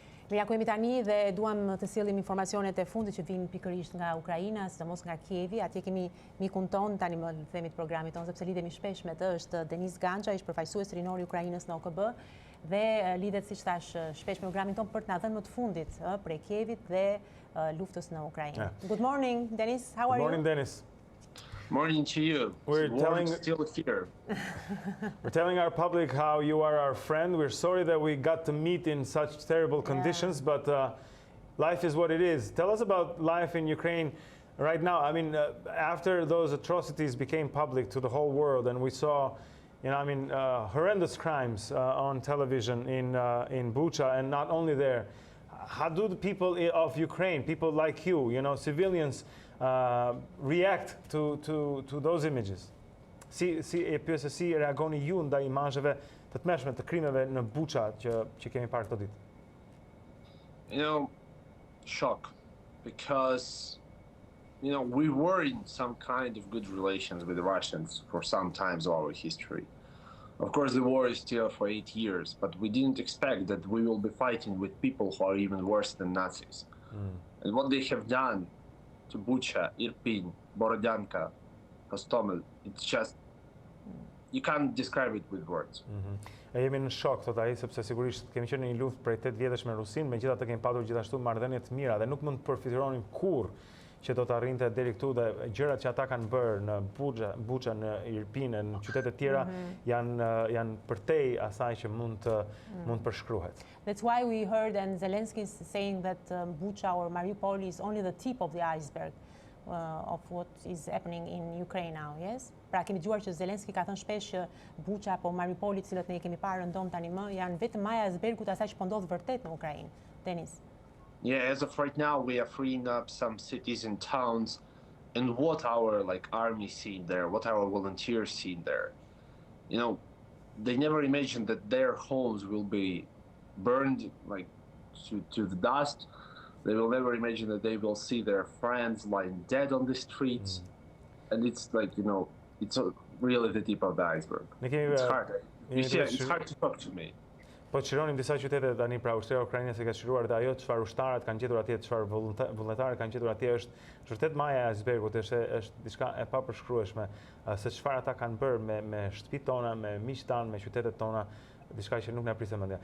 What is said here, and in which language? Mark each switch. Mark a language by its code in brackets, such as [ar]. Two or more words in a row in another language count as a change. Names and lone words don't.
[sq] Mirja, ku jemi tani dhe duam të sillim informacionet e fundit që vinë pikërisht nga Ukraina, sidomos nga Kievi. Atje kemi mikun ton, tani më themi të programit ton, sepse lidhemi shpesh me të, është Denis Ganzha, ish përfaqësues rinor i Ukrainës në OKB, dhe lidhet, siç thash, shpesh me programin ton për të na dhënë më të fundit prej Kievit dhe luftës në Ukrainë. [en] Good morning, Denis. How are you? Good morning, Denis. Morning to you. We're still here. We're telling our public how you are our friend. We're sorry that we got to meet in such terrible conditions, but life is what it is. Tell us about life in Ukraine right now. I mean, after those atrocities became public to the whole world, and we saw, horrendous crimes on television in Bucha, and not only there. How do the people of Ukraine, people like you, civilians, react to those images? [sq] Si reagoni ju ndaj imazheve të tmerrshme të krimeve në Bucha që kemi parë këto ditë? [en] Shock, because we were in some kind of good relations with the Russians for some times of our history. Of course, the war is still for 8 years, but we didn't expect that we will be fighting with people who are even worse than Nazis. And what they have done to Bucha, Irpin, Borodyanka, Hostomel, it's just, you can't describe it with words. [sq] E jemi në shok, thot ai, sepse sigurisht kemi qenë në një luftë prej 8 vjetësh me Rusinë, megjithatë kemi patur gjithashtu marrëdhënie të mira dhe nuk mund të përfitonin kurrë që do të arrinte deri këtu, dhe gjërat që ata kanë bërë në Bucha, në Irpin, në qytete të tjera janë përtej asaj që mund të përshkruhet. [en] That's why we heard and Zelensky is saying that Bucha or Mariupol is only the tip of the iceberg of what is happening in Ukraine now, yes? [sq] Pra kemi dëgjuar që Zelensky ka thënë shpesh që Bucha apo Mariupoli, të cilët ne kemi parë rëndom tani më, janë vetëm maja e icebergut asaj që po ndodh vërtet në Ukrainë. Denis. [en] Yeah, as of right now, we are freeing up some cities and towns, and what our army seen there, what our volunteers seen there. They never imagined that their homes will be burned to the dust. They will never imagine that they will see their friends lying dead on the streets, and it's it's really the tip of the iceberg. It's hard. It's hard to talk to me. [sq] Po çironim disa qytete tani, pra ushtria ukrainase ka çiruar dhe ajo çfarë ushtarët kanë gjetur atje, çfarë vullnetarë kanë gjetur atje është vërtet maja e icebergut, është diçka e papërshkrueshme se çfarë ata kanë bërë me shtëpitë tona, me miqtë tanë, me qytetet tona, diçka që nuk na pritet mendja.